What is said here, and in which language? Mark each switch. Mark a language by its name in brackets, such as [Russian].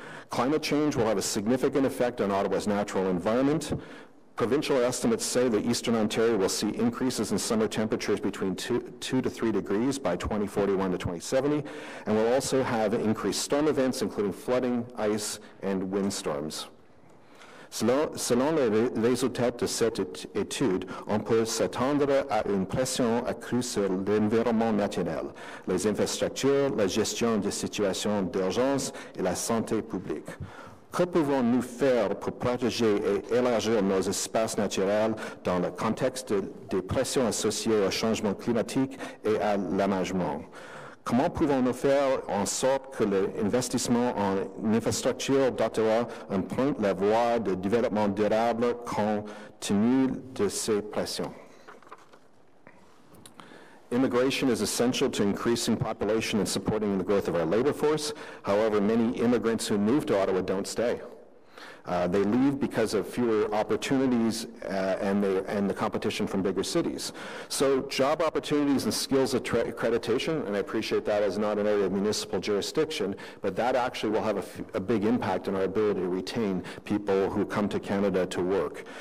[English] Climate change will have a significant effect on Ottawa's natural environment. Provincial estimates say that Eastern Ontario will see increases in summer temperatures between 2 to 3 degrees by 2041 to 2070, and will also have increased storm events, including flooding, ice, and windstorms. [French] Selon les résultats de cette étude, on peut s'attendre à une pression accrue sur l'environnement naturel, les infrastructures, la gestion des situations d'urgence et la santé publique. Que pouvons-nous faire pour protéger et élargir nos espaces naturels dans le contexte des pressions associées au changement climatique et à l'aménagement? Comment pouvons-nous faire en sorte que l'investissement en infrastructure dottera emprunte la voie de développement durable compte tenu de ces pressions? [English] Immigration is essential to increasing population and supporting the growth of our labor force. However, many immigrants who move to Ottawa don't stay. They leave because of fewer opportunities and the competition from bigger cities. So job opportunities and skills accreditation, and I appreciate that as not an area of municipal jurisdiction, but that actually will have a big impact on our ability to retain people who come to Canada to work.